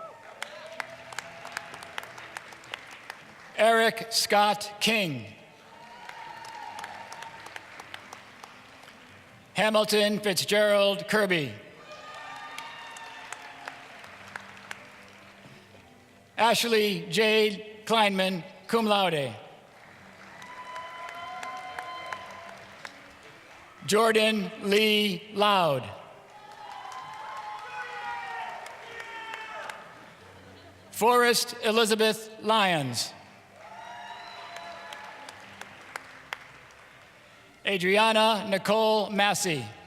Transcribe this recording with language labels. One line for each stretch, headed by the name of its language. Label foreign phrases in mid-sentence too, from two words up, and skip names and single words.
English: Eric Scott King. Hamilton Fitzgerald Kirby.
Latin: Ashley Jade Kleinman, cum laude.
English: Jordan Lee Loud. Forrest Elizabeth Lyons. Adriana Nicole Massey.